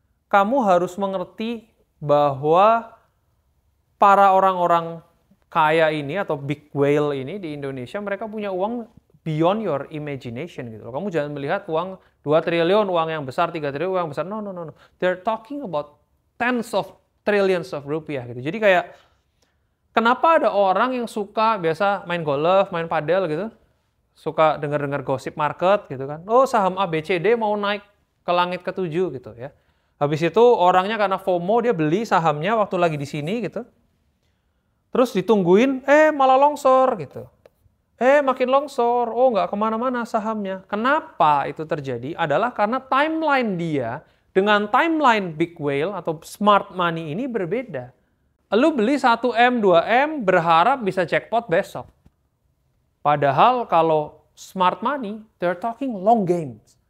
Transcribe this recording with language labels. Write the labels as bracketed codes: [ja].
[id] Kamu harus mengerti bahwa para orang-orang kaya ini atau big whale ini di Indonesia, mereka punya uang [en] beyond your imagination [id] gitu. Kamu jangan melihat uang 2 triliun, uang yang besar, 3 triliun, uang besar. No. [en] They're talking about tens of trillions of rupiah gitu. [id] Jadi kayak, kenapa ada orang yang suka biasa main golf, main padel gitu, suka dengar-dengar gosip market gitu kan. Oh, saham ABCD mau naik ke langit ke-7 gitu ya. Habis itu orangnya karena FOMO dia beli sahamnya waktu lagi di sini gitu. Terus ditungguin, malah longsor gitu. Makin longsor, nggak kemana-mana sahamnya. Kenapa itu terjadi? Adalah karena timeline dia dengan timeline big whale atau smart money ini berbeda. Lu beli 1M, 2M, berharap bisa jackpot besok. Padahal kalau [en] smart money, they're talking long games.